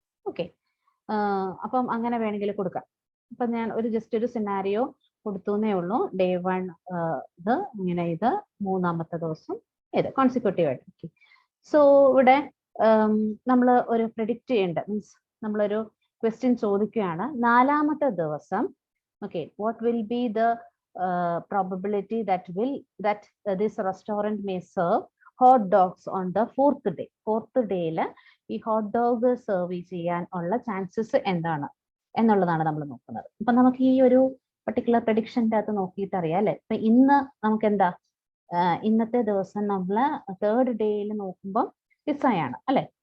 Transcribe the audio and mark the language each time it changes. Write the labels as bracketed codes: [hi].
[ml] Okay, അപ്പം അങ്ങനെ വേണമെങ്കിൽ കൊടുക്കാം. അപ്പൊ ഞാൻ ജസ്റ്റ് ഒരു സിനാരിയോ കൊടുത്തു എന്നേ ഉള്ളൂ. ഡേ 1 ഇത് ഇങ്ങനെ, ഇത് മൂന്നാമത്തെ ദിവസം ഇത് കോൺസിക്യൂട്ടീവ് ആയിട്ട്. ഓക്കെ, സോ ഇവിടെ നമ്മൾ ഒരു പ്രെഡിക്റ്റ് ചെയ്യേണ്ട മീൻസ് നമ്മളൊരു ക്വസ്റ്റ്യൻ ചോദിക്കുകയാണ്. നാലാമത്തെ ദിവസം [en] Okay what will be the probability that this restaurant may serve hot dogs on the fourth day. [ml] Fourth day ഈ ഹോട്ട് ഡോഗ് സെർവ് ചെയ്യാൻ ഉള്ള ചാൻസസ് എന്താണ് എന്നുള്ളതാണ് നമ്മൾ നോക്കുന്നത്. അപ്പൊ നമുക്ക് ഈ ഒരു പർട്ടിക്കുലർ പ്രഡിക്ഷൻ്റെ അകത്ത് നോക്കിയിട്ട് അറിയാം, അല്ലെ. ഇപ്പൊ ഇന്ന് നമുക്ക് എന്താ ഇന്നത്തെ ദിവസം നമ്മൾ തേർഡ് ഡേയിൽ നോക്കുമ്പോൾ പിസ്സയാണ്, അല്ലെ.